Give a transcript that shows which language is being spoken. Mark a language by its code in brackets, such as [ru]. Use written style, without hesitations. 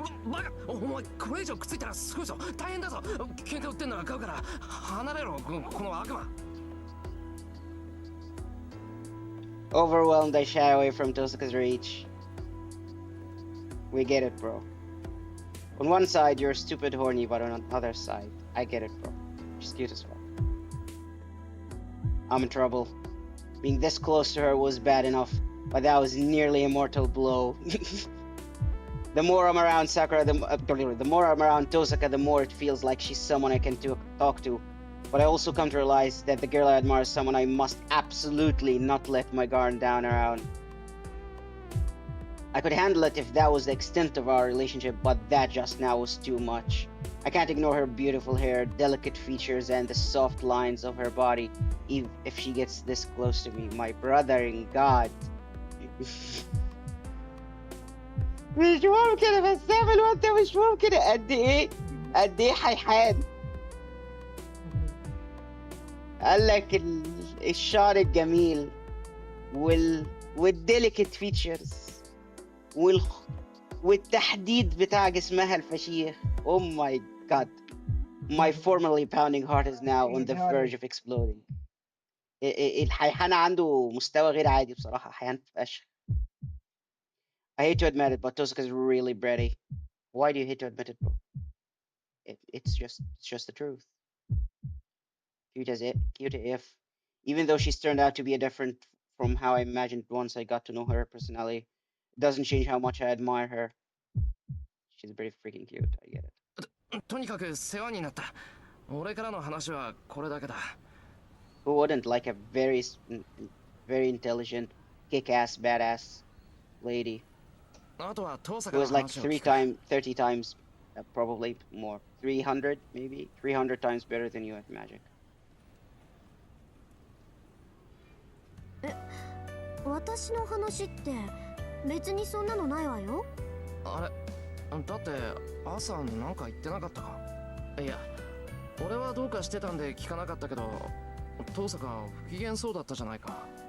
[ja] バカ、お前これ以上くっついたらすごいぞ。大変だぞ。喧嘩売ってんのは買うから離れろ、この悪魔。 [en] Overwhelmed, I shy away from Tosaka's reach. We get it, bro. On one side, you're stupid horny, but on the other side, I get it, bro. She's cute as fuck. I'm in trouble. Being this close to her was bad enough, but that was nearly a mortal blow. The more I'm around Sakura, the more I'm around Tosaka, the more it feels like she's someone I can talk to. But I also come to realize that the girl I admire is someone I must absolutely not let my guard down around. I could handle it if that was the extent of our relationship, but that just now was too much. I can't ignore her beautiful hair, delicate features, and the soft lines of her body, even if she gets this close to me. My brother in God. [ar] مش ممكن بس اعمل وانت مش ممكن قد ايه حيحان. قال لك الشعر الجميل [en] والديليكت فيتشرز [ar] والتحديد بتاع جسمها الفشيخ. [en] Oh my god. My formerly pounding heart is now on the verge of exploding. [ar] الحيحان عنده مستوى غير عادي بصراحة. حيحان فشخ. [en] I hate to admit it, but Tosaka's really bratty. Why do you hate to admit it, bro? It's just the truth. Cute AF. Even though she's turned out to be different from how I imagined once I got to know her personally, it doesn't change how much I admire her. She's pretty freaking cute, I get it. [ja] とにかく世話になった。俺からの話はこれだけだ。 [en] Who wouldn't like a very intelligent, kick-ass, badass lady [ja] あとはトサ [en] who [ja] カの [en] is like [ja] 話を聞く。 [en] 30 times, probably more, 300 maybe, 300 times better than you at Magic. [ja] 私の話って別にそんなのないわよ。あれ、だって朝なんか言ってなかったか。いや、俺はどうかしてたんで聞かなかったけど、トサカ不機嫌そうだったじゃないか。